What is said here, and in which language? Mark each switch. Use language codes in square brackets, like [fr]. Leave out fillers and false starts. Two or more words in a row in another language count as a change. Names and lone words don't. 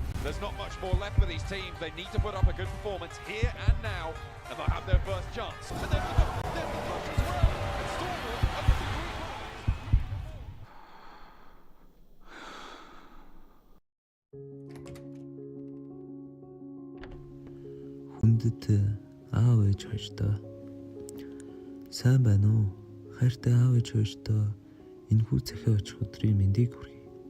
[en] There's not much more left for these teams. They need to put up a good performance here and now, and they'll have their first chance. And then the push as well. And Scoreboard are looking [mn] Хүндэт аав ээж хоёртой сайн байна уу? Хайртай аав ээж хоёртой энэхүү захиа очих өдрийн мэндийг хүргэе.